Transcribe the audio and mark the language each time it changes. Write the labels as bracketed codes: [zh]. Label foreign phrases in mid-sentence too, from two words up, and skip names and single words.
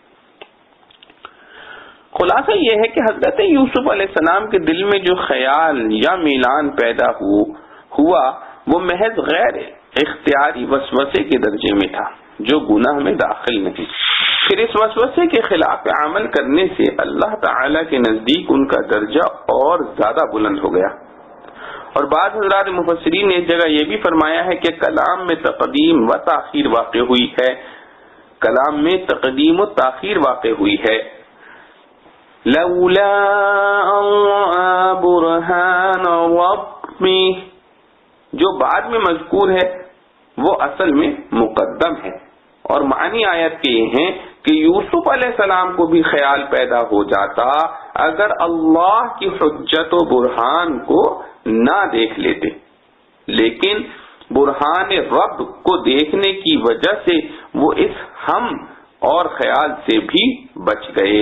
[ur] خلاصہ یہ ہے کہ حضرت یوسف علیہ السلام کے دل میں جو خیال یا میلان پیدا ہوا وہ محض غیر اختیاری وسوسے کے درجے میں تھا جو گناہ میں داخل نہیں۔ پھر اس وسوسے کے خلاف عمل کرنے سے اللہ تعالی کے نزدیک ان کا درجہ اور زیادہ بلند ہو گیا۔ اور بعض حضرات مفسرین نے اس جگہ یہ بھی فرمایا ہے کہ کلام میں تقدیم و تاخیر واقع ہوئی ہے، کلام میں تقدیم و تاخیر واقع ہوئی ہے۔ [ar] لولا برہان ربی [ur] جو بعد میں مذکور ہے وہ اصل میں مقدم ہے، اور معنی آیت کے یہ ہیں کہ یوسف علیہ السلام کو بھی خیال پیدا ہو جاتا اگر اللہ کی حجت و برہان کو نہ دیکھ لیتے، لیکن برہان رب کو دیکھنے کی وجہ سے وہ اس ہم اور خیال سے بھی بچ گئے۔